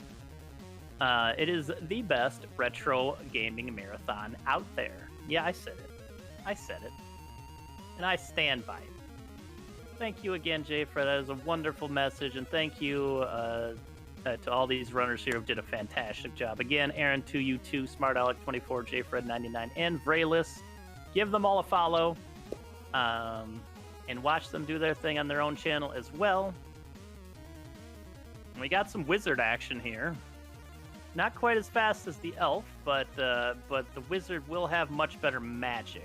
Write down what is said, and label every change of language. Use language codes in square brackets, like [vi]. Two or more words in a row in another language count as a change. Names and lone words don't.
[en] It is the best retro gaming marathon out there. Yeah, I said it. I said it. And I stand by it. Thank you again, JFred. That is a wonderful message, and thank you to all these runners here who did a fantastic job. Again, aaron2u2, smartalec24, JFred99, and Vriaeliss. Give them all a follow, and watch them do their thing on their own channel as well. And we got some wizard action here. Not quite as fast as the elf, but the wizard will have much better magic.